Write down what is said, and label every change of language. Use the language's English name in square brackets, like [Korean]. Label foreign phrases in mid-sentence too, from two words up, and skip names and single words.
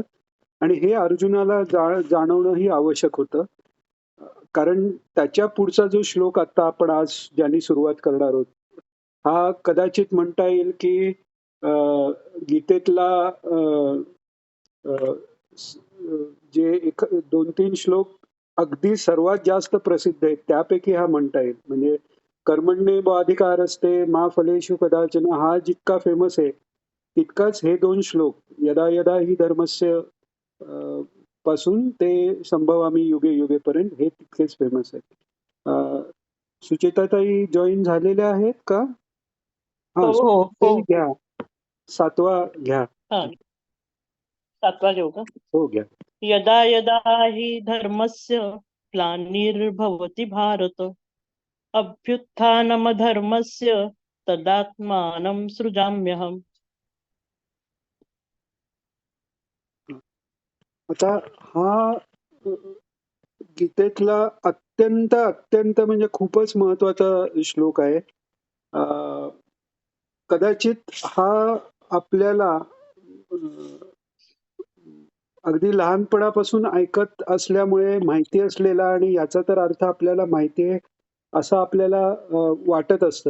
[Marathi] आणि हे अर्जुनाला जाणवणंही आवश्यक होतं, कारण त्याच्या पुढचा जो श्लोक आता आपण आज ज्यांनी सुरुवात करणार आहोत हा कदाचित म्हणता येईल की गीतेतला जे 2-3 श्लोक अगदी सर्वात जास्त प्रसिद्ध आहेत त्यापैकी हा म्हणता येईल. म्हणजे [Sanskrit] कर्मण्येवाधिकार असते मा फलेषु कदाचन [Marathi] हा जितका फेमस आहे तितकाच हे 2 श्लोक [Sanskrit] यदा यदा ही धर्मस्य [Marathi] पासून ते [Sanskrit] संभवामी युगे [Marathi] युगेपर्यंत हे तितकेच फेमस आहेत. सुचेताताई जॉईन झालेल्या आहेत का? हा, घ्या 7वा घ्या. 7वा घेऊ का? हो घ्या. [Sanskrit] यदा यदा हि धर्मस्य ग्लानिर्भवति भारत अभ्युत्थानमधर्मस्य तदात्मानं सृजाम्यहम्. [Marathi] आता हा अ, गीतेतला अत्यंत अत्यंत म्हणजे खूपच महत्वाचा श्लोक आहे. अ, कदाचित हा आपल्याला अगदी लहानपणापासून ऐकत असल्यामुळे माहिती असलेला आणि याचा तर अर्थ आपल्याला माहिती आहे असं आपल्याला वाटत असतं.